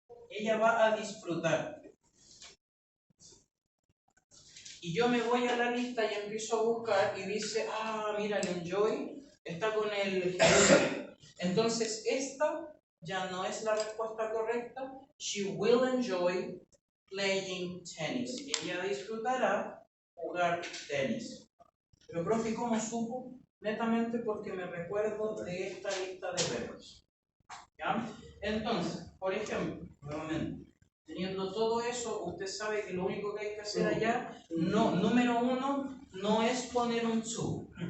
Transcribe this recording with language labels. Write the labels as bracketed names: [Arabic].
[Spanish] Ella va a disfrutar. Y yo me voy a la lista y empiezo a buscar y dice, mira, el enjoy está con el gerundio. Entonces esta ya no es la respuesta correcta. [English] She will enjoy playing tennis. [Spanish] Ella disfrutará jugar tenis. Pero profe, ¿cómo supo? Netamente porque me recuerdo de esta lista de verbos. ¿Ya? Entonces, por ejemplo, nuevamente, teniendo todo eso, usted sabe que lo único que hay que hacer allá, número 1, no es poner un to.